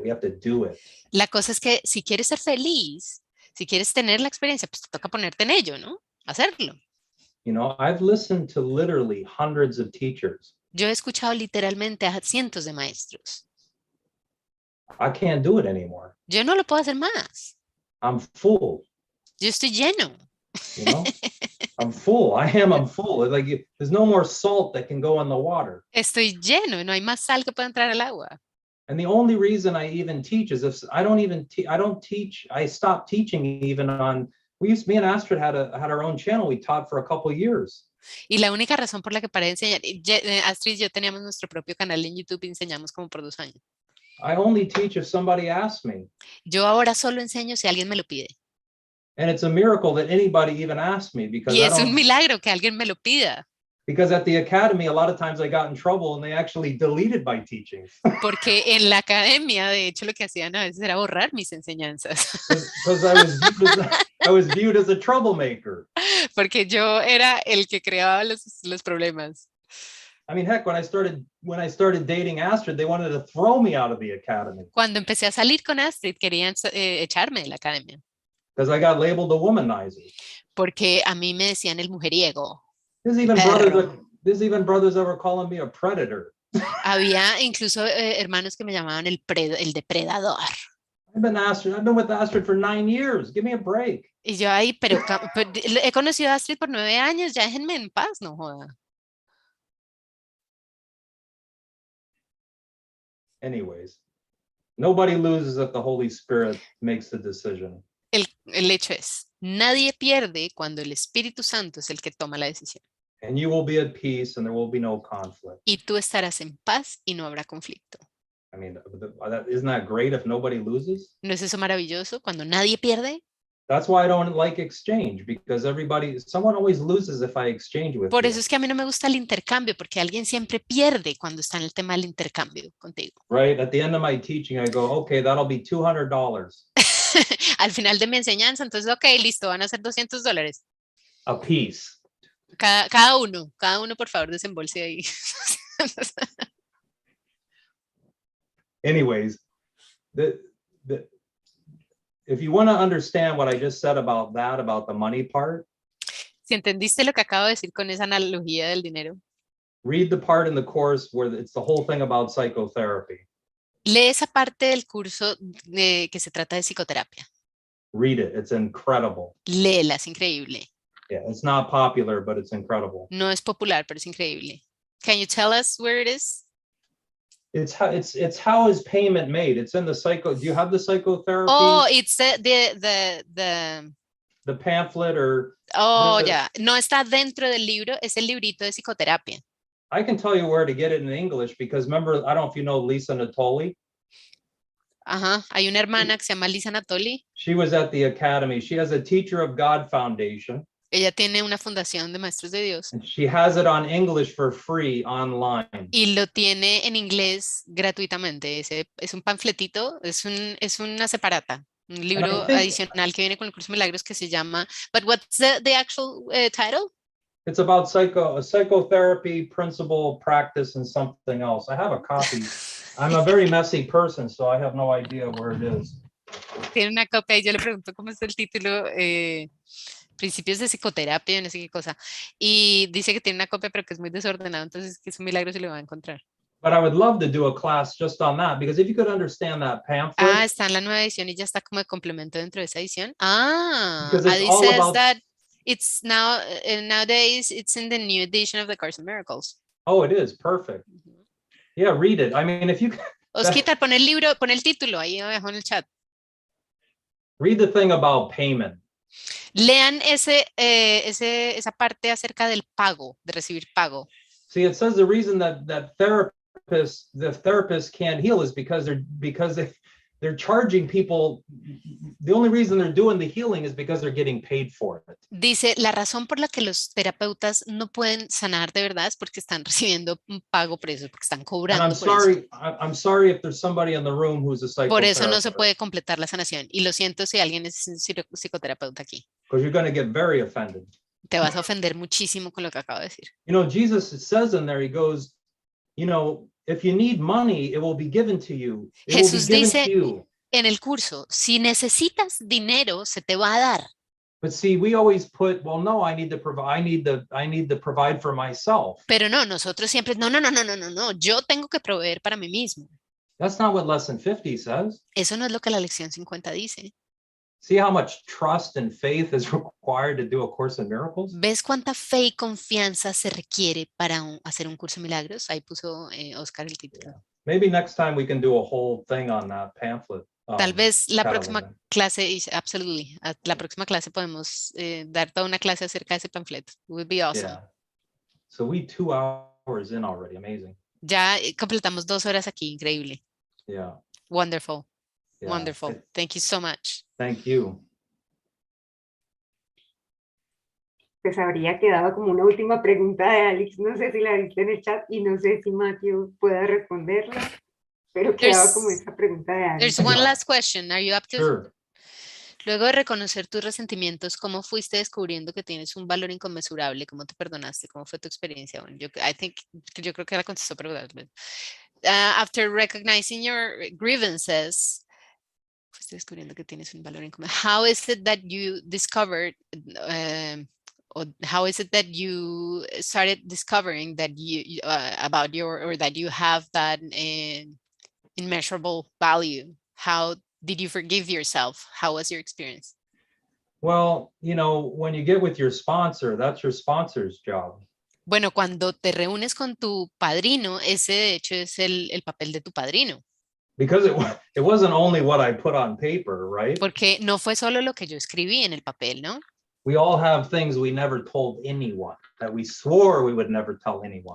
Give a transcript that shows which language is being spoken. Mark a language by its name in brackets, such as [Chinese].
[English] We have to do it. [Spanish] La cosa es que si quieres ser feliz, si quieres tener la experiencia, pues te toca ponerte en ello, ¿no? Hacerlo. [English] You know, I've listened to literally hundreds of teachers. [Spanish] Yo he escuchado literalmente a cientos de maestros. [English] I can't do it anymore. [Spanish] Yo no lo puedo hacer más. [English] I'm full. [Spanish] Yo estoy lleno. [English] You know, I'm full. I'm full. Like there's no more salt that can go in the water. [Spanish] Estoy lleno, no hay más sal que pueda entrar al agua. [English] And the only reason I even teach is if I don't teach. I stopped teaching even on. Me and Astrid had our own channel. We taught for a couple of years. [Spanish] Y la única razón por la que paré de enseñar, Astrid y yo teníamos nuestro propio canal en YouTube y enseñamos como por 2 años. [English] I only teach if somebody asks me. [Spanish] Yo ahora solo enseño si alguien me lo pide. [English] And it's a miracle that anybody even asks me because [Spanish] Y es un milagro que alguien me lo pida. [English] Because at the academy, a lot of times I got in trouble and they actually deleted my teachings. [Spanish] Porque en la academia, de hecho, lo que hacían a veces era borrar mis enseñanzas. [English] Because I was viewed as a troublemaker. [Spanish] Porque yo era el que creaba los problemas. [English] I mean, heck, when I started dating Astrid, they wanted to throw me out of the academy. [Spanish] Cuando empecé a salir con Astrid, querían echarme de la academia. [English] Because I got labeled a womanizer. [Spanish] Porque a mí me decían el mujeriego. [English] There's even brothers that were calling me a predator. [Spanish] Había incluso hermanos que me llamaban el depredador. [English] I've been with Astrid for 9 years. Give me a break. [Spanish] Y yo ahí, pero he conocido a Astrid por 9 años, ya déjenme en paz, no joda. [English] Anyways, nobody loses if the Holy Spirit makes the decision. [Spanish] El hecho es, nadie pierde cuando el Espíritu Santo es el que toma la decisión. [English] And you will be at peace and there will be no conflict. [Spanish] Y tú estarás en paz y no habrá conflicto. [English] I mean, isn't that great if nobody loses? [Spanish] ¿No es eso maravilloso cuando nadie pierde? [English] That's why I don't like exchange, because someone always loses if I exchange with [Spanish] Por [English] you. [Spanish] eso es que a mí no me gusta el intercambio, porque alguien siempre pierde cuando está en el tema del intercambio contigo. [English] Right, at the end of my teaching, I go, okay, that'll be $200. [Spanish] Al final de mi enseñanza, entonces, ok, listo, van a ser $200. [English] A piece. [Spanish] Cada uno, por favor, desembolse ahí. [English] Anyways, if you want to understand what I just said about that, about the money part, [Spanish] Si entendiste lo que acabo de decir con esa analogía del dinero, [English] read the part in the course where it's the whole thing about psychotherapy. [Spanish] lee esa parte del curso que se trata de psicoterapia. [English] Read it. It's incredible. [Spanish] Léela, es increíble. [English] Yeah, it's not popular, but it's incredible. [Spanish] No es popular, pero es increíble. [English] Can you tell us where it is? It's how is payment made? It's in the psycho. Do you have the psychotherapy? Oh, it's the pamphlet or? [Spanish] Oh, ya. No está dentro del libro, es el librito de psicoterapia. [English] I can tell you where to get it in English because remember, I don't know if you know Lisa Natoli. [Spanish] Ajá, hay una hermana que se llama Lisa Natoli. [English] She was at the academy. She has a Teacher of God Foundation. [Spanish] Ella tiene una fundación de maestros de Dios. [English] And she has it on English for free online. [Spanish] Y lo tiene en inglés gratuitamente. Es un panfletito, es una separata, un libro adicional que viene con el curso de milagros que se llama. [English] But what's the actual title? It's about psychotherapy, principle, practice, and something else. I have a copy. I'm a very messy person, so I have no idea where it is. [Spanish] Tiene una copia y yo le pregunto cómo es el título. Principios de psicoterapia, no sé qué cosa. Y dice que tiene una copia, pero que es muy desordenado, entonces que es un milagro si lo va a encontrar. [English] But I would love to do a class just on that, because if you could understand that pamphlet. [Spanish] Ah, está en la nueva edición y ya está como de complemento dentro de esa edición. Ah, Adi [English] says that it's now, nowadays, it's in the new edition of the Course in Miracles. Oh, it is, perfect. Yeah, read it. I mean, if you [Spanish] Osquitar, pon el libro, pon el título ahí abajo en el chat. [English] Read the thing about payment. [Spanish] Lean esa parte acerca del pago, de recibir pago. [English] See, it says the reason that the therapists can't heal is because they're charging people. The only reason they're doing the healing is because they're getting paid for it. [Spanish] Dice, la razón por la que los terapeutas no pueden sanar de verdad es porque están recibiendo un pago por eso, porque están cobrando [English] And I'm sorry if there's somebody in the room who's a psychotherapist. [Spanish] Por eso no se puede completar la sanación. Y lo siento si alguien es psicoterapeuta aquí. [English] Because you're going to get very offended. [Spanish] Te vas a ofender muchísimo con lo que acabo de decir. [English] You know, Jesus says in there, he goes, you know, if you need money, it will be given to you. [Spanish] Jesús dice en el curso, si necesitas dinero, se te va a dar. [English] But see, we always put, well, no, I need to provide for myself. [Spanish] Pero no, nosotros siempre, no, yo tengo que proveer para mí mismo. [English] That's not what lesson 50 says. [Spanish] Eso no es lo que la lección 50 dice. [English] See how much trust and faith is required to do a Course in Miracles? [Spanish] ¿Ves cuánta fe y confianza se requiere para hacer un curso de milagros? Ahí puso Oscar el título. [English] Yeah. Maybe next time we can do a whole thing on that pamphlet. [Spanish] Tal vez la próxima clase, [English] absolutely, [Spanish] la próxima clase podemos dar toda una clase acerca de ese panfleto. [English] It would be awesome. Yeah. So we 2 hours in already, amazing. [Spanish] Ya completamos 2 horas aquí, increíble. [English] Yeah. Wonderful. Yeah. Wonderful. Thank you so much. Thank you. [Spanish] Pues habría quedado como una última pregunta de Alex, no sé si la viste en el chat y no sé si Matthew pueda responderla, pero quedaba como esa pregunta de Alex. [English] There's one last question. Are you up to? Sure. [Spanish] Luego de reconocer tus resentimientos, ¿cómo fuiste descubriendo que tienes un valor inconmensurable? ¿Cómo te perdonaste? ¿Cómo fue tu experiencia? Bueno, yo creo que la contestó, pero [English] after recognizing your grievances, [Spanish] fuiste descubriendo que tienes un valor inconmensurable. [English] How is it that you discovered, or how is it that you started discovering that you about your, or that you have that immeasurable value? How did you forgive yourself? How was your experience? Well, you know, when you get with your sponsor, that's your sponsor's job. [Spanish] Bueno, cuando te reúnes con tu padrino, ese de hecho es el papel de tu padrino. [English] Because it wasn't only what I put on paper, right? [Spanish] Porque no fue solo lo que yo escribí en el papel, ¿no? [English] We all have things we never told anyone, that we swore we would never tell anyone.